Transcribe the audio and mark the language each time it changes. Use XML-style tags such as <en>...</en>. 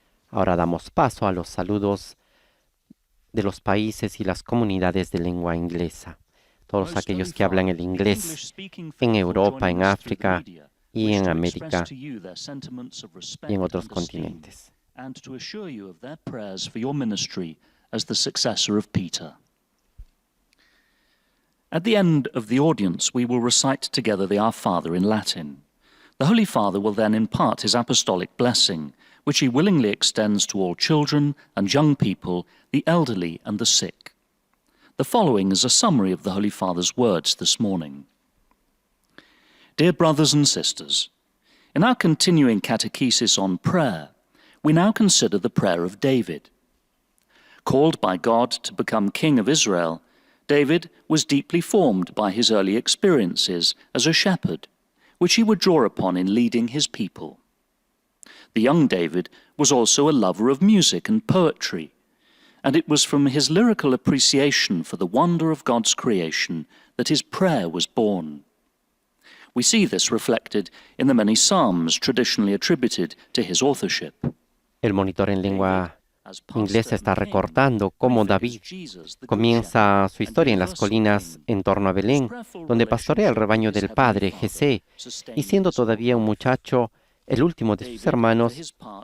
<es>Ahora damos paso a los saludos de los países y las comunidades de lengua inglesa. Todos aquellos que hablan el inglés en Europa, en África y en América y en otros continentes.</es> <en>And to assure you of their prayers for your ministry as the successor of Peter. At the end of the audience, we will recite together the Our Father in Latin. The Holy Father will then impart his apostolic blessing, which he willingly extends to all children and young people, the elderly and the sick. The following is a summary of the Holy Father's words this morning. Dear brothers and sisters, in our continuing catechesis on prayer, we now consider the prayer of David. Called by God to become king of Israel, David was deeply formed by his early experiences as a shepherd, which he would draw upon in leading his people. The young David was also a lover of music and poetry, and it was from his lyrical appreciation for the wonder of God's creation that his prayer was born. We see this reflected in the many psalms traditionally attributed to his authorship.</en> <es>El monitor en lengua inglesa está recordando cómo David comienza su historia en las colinas en torno a Belén, donde pastorea el rebaño del padre Jesé, y siendo todavía un muchacho, el último de sus hermanos,</es>